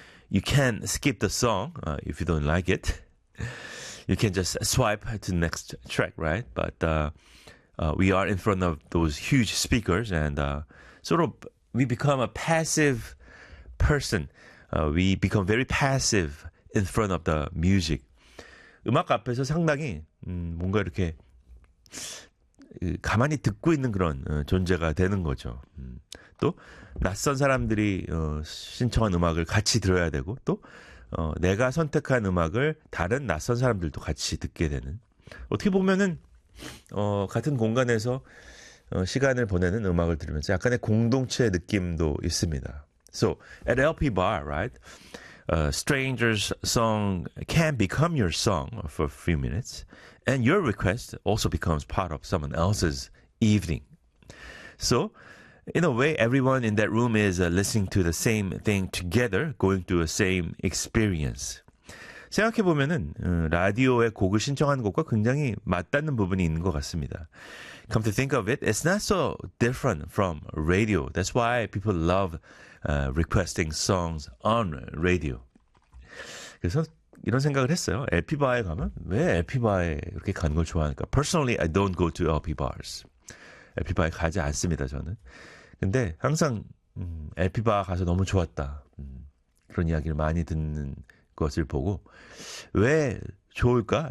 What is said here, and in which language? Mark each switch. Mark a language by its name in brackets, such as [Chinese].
[English] You can skip the song if you don't like it. You can just swipe to the next track, right? But we are in front of those huge speakers and sort of we become a passive person. We become very passive in front of the music. [Korean] 음악 앞에서 상당히 뭔가 이렇게 가만히 듣고 있는 그런 존재가 되는 거죠. 또 낯선 사람들이 신청한 음악을 같이 들어야 되고 또 내가 선택한 음악을 다른 낯선 사람들도 같이 듣게 되는 어떻게 보면은 같은 공간에서 시간을 보내는 음악을 들으면서 약간의 공동체 느낌도 있습니다. [English] So at LP bar, right? Stranger's song can become your song for a few minutes, and your request also becomes part of someone else's evening. So, in a way, everyone in that room is listening to the same thing together, going through the same experience. [Korean] 생각해 보면은 라디오에 곡을 신청하는 것과 굉장히 맞닿는 부분이 있는 것 같습니다. [English] Come to think of it, it's not so different from radio. That's why people love requesting songs on radio. [Korean] 그래서 이런 생각을 했어요. LP bar에 가면 왜 LP bar에 이렇게 가는 걸 좋아하니까? [English] Personally, I don't go to LP bars. [Korean] LP bar에 가지 않습니다, 저는. 근데 항상 LP bar 가서 너무 좋았다. 그런 이야기를 많이 듣는 것을 보고 왜 좋을까?